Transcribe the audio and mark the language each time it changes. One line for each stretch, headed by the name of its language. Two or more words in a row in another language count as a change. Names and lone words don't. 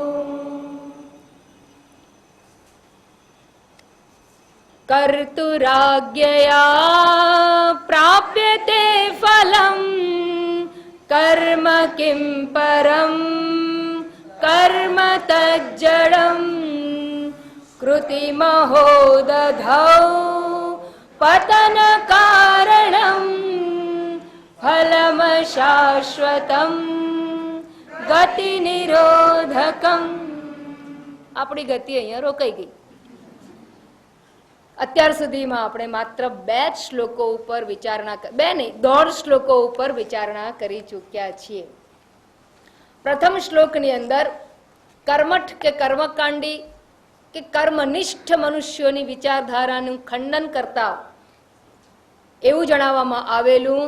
Sanskrit: कर्तुराज्ञया प्राप्यते फलम् कर्म किं परं कर्म तज्जडम् कृतिमहो दधौ पतन कारणं फलमशाश्वतं गति निरोधकम्।
Gujarati: આપણી ગતિ અહીંયા રોકાઈ ગઈ। અત્યાર સુધીમાં આપણે માત્ર 2 શ્લોકો ઉપર વિચારણા, 2 નહીં 1.5 શ્લોકો ઉપર વિચારણા કરી ચૂક્યા છીએ। પ્રથમ શ્લોકની અંદર કર્મઠ કે કર્મકાંડી કે કર્મનિષ્ઠ મનુષ્યોની વિચારધારાનું ખંડન કરતા એવું જણાવવામાં આવેલું।